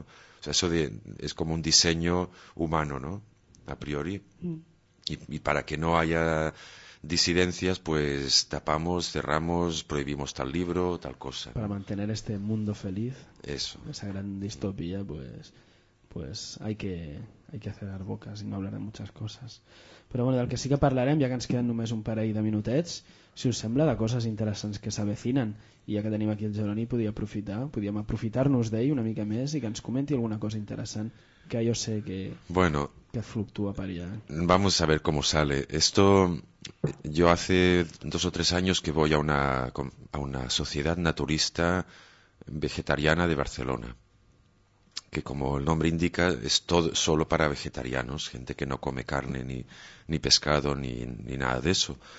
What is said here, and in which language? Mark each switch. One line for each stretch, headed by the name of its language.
Spanish: O sea, eso es como un diseño humano, ¿no? A priori. Y para que no haya disidencias, pues tapamos, cerramos, prohibimos tal libro, tal cosa. Para mantener este mundo feliz. Eso. Esa gran distopía, pues hay que cerrar bocas y no hablar de muchas cosas.
Catalan: Però bueno, del que sí que parlarem, ja que ens queden només un parell de minutets, si us sembla, de coses interessants que s'avecinen, i ja que tenim aquí el Jeroni, podíem aprofitar-nos d'ell una mica més i que ens comenti alguna cosa interessant que jo sé que, bueno, que fluctua per allà.
Spanish: Vamos a ver cómo sale. Esto, yo hace 2 o 3 años que voy a una sociedad naturista vegetariana de Barcelona, que como el nombre indica es todo solo para vegetarianos, gente que no come carne ni pescado ni nada de eso.